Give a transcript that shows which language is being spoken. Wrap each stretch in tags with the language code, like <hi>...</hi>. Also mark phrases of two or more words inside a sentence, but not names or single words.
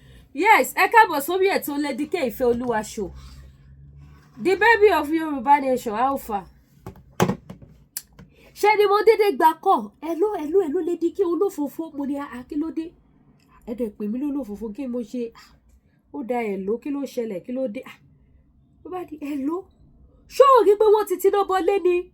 <yo>Yes, ẹ káàbọ̀ sórí ètò Lady K Ìfẹ́ Olúwa show.</yo> <en>The baby of Yoruba nation, Alpha.</en> <yo>Ṣé ni mo dédé gbà kọ́? Hello, Lady K olófòfò mo ní akílódé. Ẹ dẹ̀ pè mí lólófòfò kí mo ṣe. Ó da hello kí ló ṣẹlẹ̀ kí ló dé? Ó bá di hello. Ṣó o rí pé wọ́n ti tiná bọlé ni?</yo>